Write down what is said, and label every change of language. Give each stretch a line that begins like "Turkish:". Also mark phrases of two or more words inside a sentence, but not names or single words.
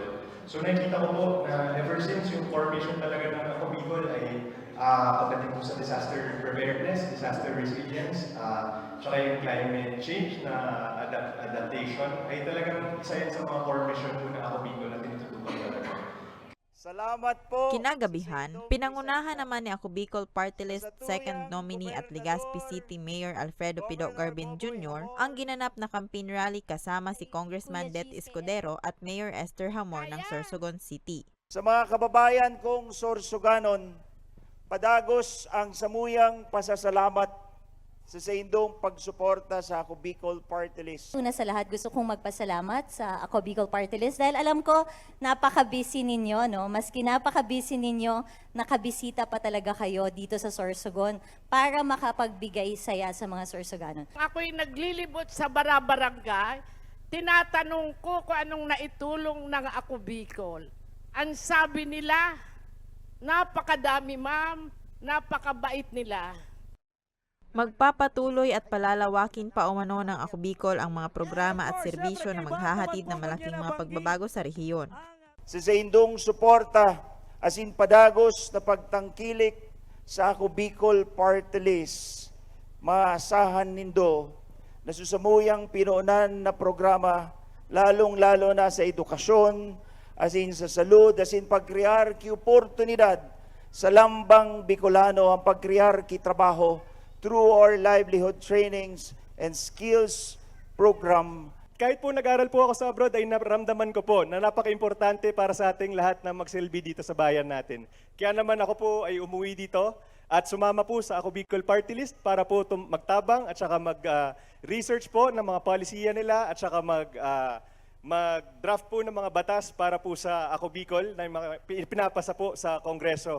Filipino: So nakikita ko po na ever since yung
English: core mission
Filipino: talaga ng Ako Bicol ay pagdating po sa
English: disaster preparedness, disaster resilience,
Filipino: tsaka yung
English: climate change
Filipino: na adaptation ay talagang isa yan sa mga
English: core mission
Filipino: po ng Ako Bicol na tinututukan talaga. Salamat po. Kinagabihan, pinangunahan naman ni Ako Bicol Party List 2nd nominee at Legazpi City Mayor Alfredo Pido Garbin Jr. ang ginanap na
English: campaign rally
Filipino: kasama si Congressman Det Escudero at Mayor Esther Hamor ng Sorsogon City.
Bikol: Sa mga kababayan kong Sorsoganon, padagos ang samuyang pasasalamat sa indong pagsuporta sa Ako Bicol Party List.
Filipino: Una sa lahat, gusto kong magpasalamat sa Ako Bicol Party List dahil alam ko napaka-busy ninyo, no? Maski napaka-busy ninyo, nakabisita pa talaga kayo dito sa Sorsogon para makapagbigay saya sa mga Sorsoganon. Ako'y naglilibot sa Barabarangay, tinatanong ko kung anong naitulong ng Ako Bicol. Ang sabi nila, napakadami ma'am, napakabait nila. Magpapatuloy at palalawakin pa umano ng Ako Bicol ang mga programa at serbisyo na maghahatid ng malaking mga pagbabago sa rehiyon.
Bikol: Sa indong suporta, asin padagos na pagtangkilik sa Ako Bicol Party List, maasahan nindo na susamuyang pinuunan na programa, lalong-lalo na sa edukasyon, asin sa salud, asin pagkrear ki oportunidad sa lambang Bicolano ang pagkrear ki trabaho
English: through our livelihood trainings and skills program.
Filipino: Kahit po nag-aral po ako sa abroad ay naramdaman ko po na napaka-importante para sa ating lahat na magsilbi dito sa bayan natin. Kaya naman ako po ay umuwi dito at sumama po sa Ako Bicol Party List para po magtabang at saka mag-research po ng mga polisiya nila at saka mag-draft po ng mga batas para po sa Ako Bicol na pinapasa po sa Kongreso.